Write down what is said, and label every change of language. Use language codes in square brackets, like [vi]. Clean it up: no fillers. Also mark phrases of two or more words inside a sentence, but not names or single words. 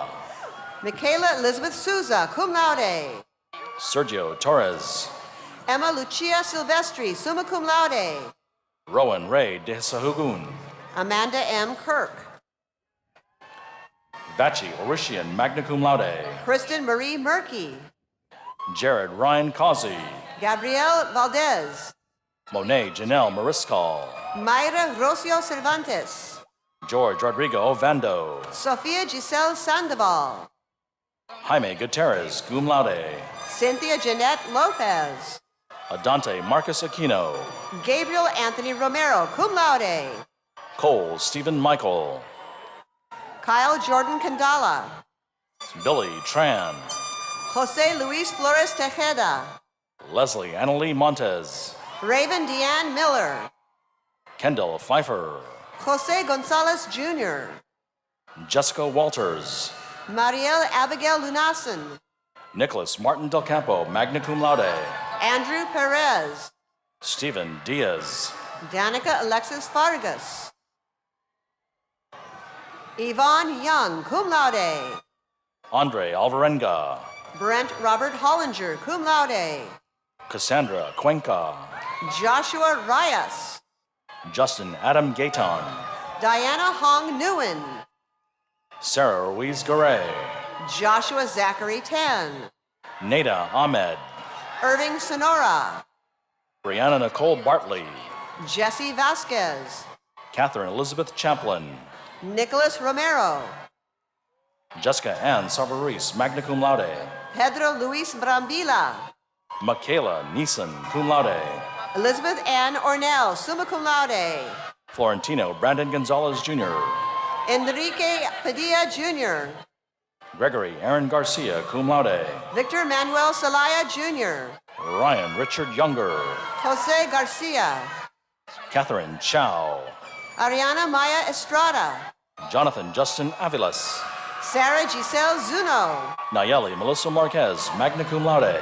[en] Michaela Elizabeth Souza, cum laude, Sergio Torres, Emma Lucia Silvestri, summa cum laude, Rowan Ray de Sahugun, Amanda M. Kirk, Vachi Orishian, magna cum laude, Kristen Marie Murky, Jared Ryan Causey, Gabrielle Valdez, Monet Janelle Mariscal, Mayra Rocio Cervantes, George Rodrigo Ovando, Sofia Giselle Sandoval, Jaime Gutierrez, cum laude, Cynthia Jeanette Lopez, Adante Marcus Aquino, Gabriel Anthony Romero, cum laude, Cole Stephen Michael, Kyle Jordan Kandala, Billy Tran, Jose Luis Flores Tejeda, Leslie Annalie Montez, Raven Deanne Miller, Kendall Pfeiffer, Jose Gonzalez Jr., Jessica Walters, Mariel Abigail Lunason, Nicholas Martin Del Campo, magna cum laude, Andrew Perez, Stephen Diaz, Danica Alexis Vargas, Yvonne Young, cum laude, Andre Alvarenga, Brent Robert Hollinger, cum laude, Cassandra Cuenca, Joshua Reyes, Justin Adam Gayton, Diana Hong Nguyen, Sarah Ruiz Garay, Joshua Zachary Tan, Nada Ahmed, Irving Sonora, Brianna Nicole Bartley, Jesse Vasquez, Catherine Elizabeth Chaplin, Nicholas Romero, Jessica Ann Savarese, magna cum laude, Pedro Luis Brambila, Michaela Neeson, cum laude, Elizabeth Ann Ornell, summa cum laude, Florentino Brandon Gonzalez Jr., Enrique Padilla Jr., Gregory Aaron Garcia, cum laude, Victor Manuel Salaya Jr., Ryan Richard Younger, Jose Garcia, Catherine Chow, Ariana Maya Estrada, Jonathan Justin Avilas, Sarah Giselle Zuno, Nayeli Melissa Marquez, magna cum laude,